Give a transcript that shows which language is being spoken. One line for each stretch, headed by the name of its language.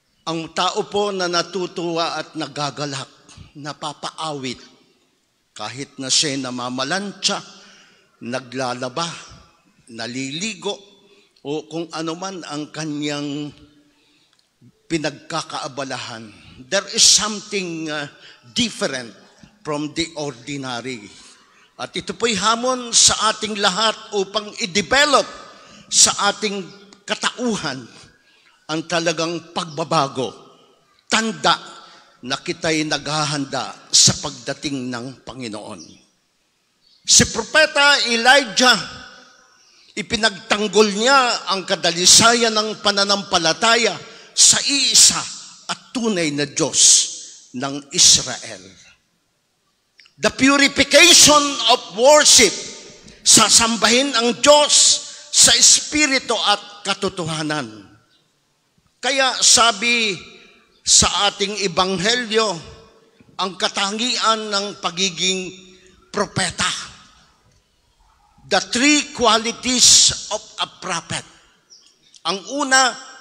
Filipino: Ang tao po na natutuwa at nagagalak, napapaawit, kahit na siya namamalansya, naglalaba, naliligo, o kung ano man ang kanyang pinagkakaabalahan.
English: There is something different from the ordinary.
Filipino: At ito po'y hamon sa ating lahat upang i-develop sa ating katauhan ang talagang pagbabago. Tanda na kita'y naghahanda sa pagdating ng Panginoon. Si Propeta Elijah, ipinagtanggol niya ang kadalisayan ng pananampalataya sa iisa at tunay na Diyos ng Israel.
English: The purification of worship,
Filipino: sasambahin ang Diyos sa Espiritu at katotohanan. Kaya sabi sa ating Ebanghelyo, ang katangian ng pagiging propeta.
English: The three qualities of a prophet.
Filipino: Ang una,